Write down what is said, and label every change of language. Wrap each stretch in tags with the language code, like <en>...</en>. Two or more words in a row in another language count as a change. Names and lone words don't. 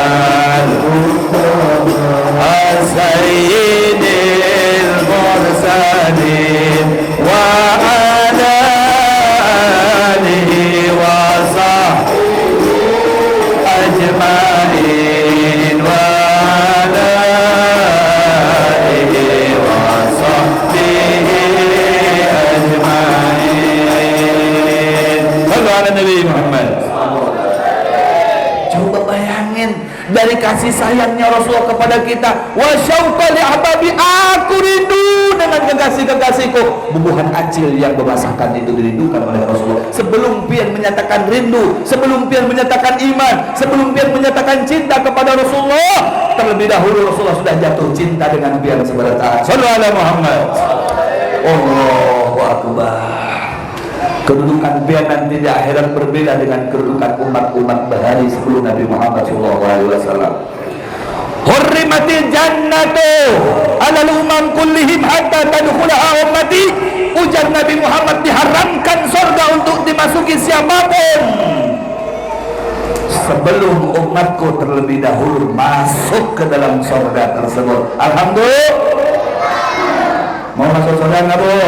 <ar>سيد المرسلين وعلى آله وصحبه أجمعين وعلى آله وصحبه أجمعين. صلوا على النبي محمد.</ar> <id>Coba bayangin dari kasih sayangnya Rasulullah kepada kita.</id> <ar>واشوقا لأحبابي,</ar> <id>aku rindu dengan kekasih-kekasihku.</id> <bjn>Bubuhan acil yang bermasakan itu dirindukan oleh Rasulullah. Sebelum pian menyatakan rindu, sebelum pian menyatakan iman, sebelum pian menyatakan cinta kepada Rasulullah, terlebih dahulu Rasulullah sudah jatuh cinta dengan pian seberata.</bjn> <ar>صلى الله عليه محمد. الله أكبر.</ar> <bjn>Kedudukan pian nanti di akhirat berbeda dengan kedudukan umat-umat bahari sebelum Nabi Muhammad SAW.</bjn> <ar>حرمت الجنة على الأمم كلهم حتى تدخلها أمتي.</ar> <id>Ujar Nabi Muhammad, diharamkan surga untuk dimasuki siapapun sebelum umatku terlebih dahulu masuk ke dalam surga tersebut.</id> <ar>Alhamdulillah.</ar> <id>Mau masuk surga nggak bu?</id>